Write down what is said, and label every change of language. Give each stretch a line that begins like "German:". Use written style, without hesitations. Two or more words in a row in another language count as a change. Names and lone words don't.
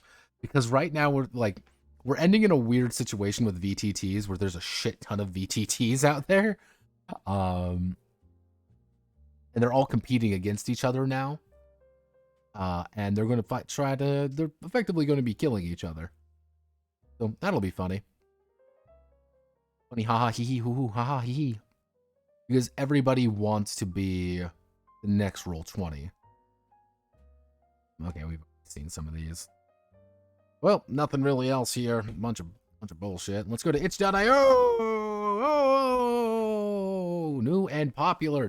English: Because right now we're ending in a weird situation with VTTs where there's a shit ton of VTTs out there. And they're all competing against each other now. And they're going to they're effectively going to be killing each other. So that'll be funny. Funny, haha, hee hee, hoo hoo, haha, hee hee. Because everybody wants to be the next Roll20. Okay, we've seen some of these. Well, nothing really else here. Bunch of bullshit. Let's go to itch.io. Oh, new and popular.